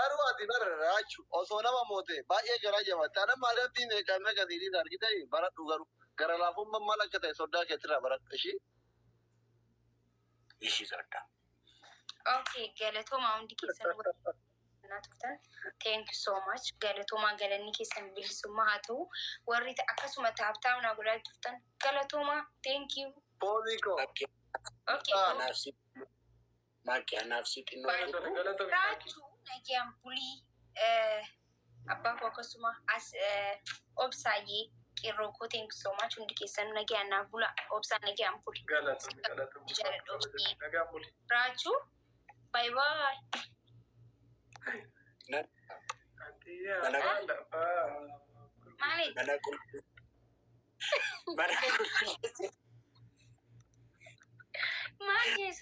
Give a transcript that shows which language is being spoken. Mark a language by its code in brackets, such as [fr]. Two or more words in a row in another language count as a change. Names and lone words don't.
[om] Garuu ati bara Raju osoo nama moote baay'ee garaa jabaata. Ana maalitti meeqamee gadiidhaan argite baradhu garuu gara laafummaan maal akka ta'e soddaa keetirraa baradhu ishii. Ishii soddaa. Okay, galatooma hundi keessan na turtan. [en] Thank you so much. [om] Galatooma galanni keessan bilisummaa haa ta'u. Warri akkasuma taaptaa'u na godhaa turtan. Galatooma. [en] Thank you. [om] Pooliiko. Okay. Maakii anaaf sixinnoo. Raajuu nagaan bulii abbaa koo akkasuma as obsaayyee qeerroo koo [en] thank you so much [om] hundi keessan nagaan naaf bula obsaa nagaan buli. Nagaan buli. Raajuu [en] bye bye. [om] Maali? Maal jeesu?